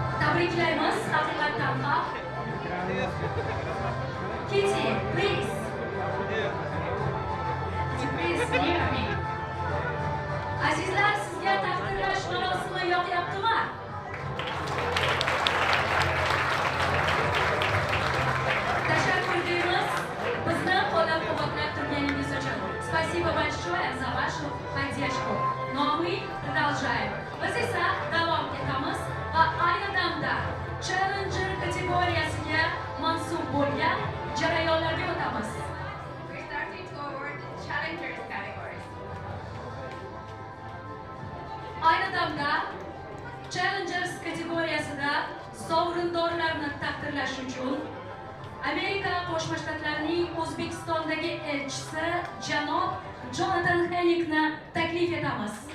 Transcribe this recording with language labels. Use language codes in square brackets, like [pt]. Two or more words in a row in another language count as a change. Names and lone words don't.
[uz] Tabriklaymiz, haqiqatdan ham. [en] Kitty, please. Please, near me. [uz] Azizlar, sizga taqdirlash marosimi yoqyaptimi? Tashakkur deymiz. Bizni qo'llab-quvvatlab turganingiz uchun. [ru] Спасибо большое за вашу поддержку. Ну а мы продолжаем. [uz] Biz esa davom etamiz va ayni damda Challenger kategoriyasiga mansub bo'lgan jarayonlarga o'tamiz. [en] We're starting toward the challengers categories. [uz] Ayni damda Challengers kategoriyasida sovrindorlarni taqdirlash uchun Amerika Qo'shma Shtatlarining O'zbekistondagi elchisi janob Jonathan Hennickni taklif etamiz.